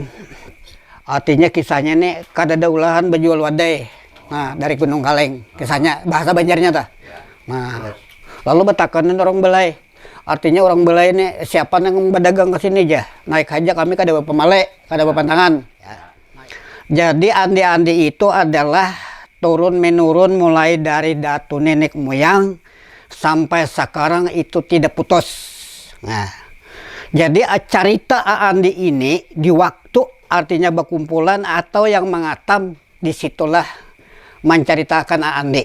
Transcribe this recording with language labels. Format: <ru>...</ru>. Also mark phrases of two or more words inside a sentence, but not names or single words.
<bjn>Artinya kisahnya nih kadada ulahan berjual wadai. Nah, dari Gunung Kaleng kisahnya bahasa Banjarnya ta. Nah, lalu betakanin orang belai. Artinya orang belai ini siapa yang berdagang ke sini aja. Naik aja kami kada pemale, kada pantangan.</bjn> <id>Jadi andi-andi itu adalah turun menurun mulai dari datu nenek moyang sampai sekarang itu tidak putus. Nah, jadi cerita andi ini di waktu artinya berkumpulan atau yang mengatam disitulah menceritakan andi.</id>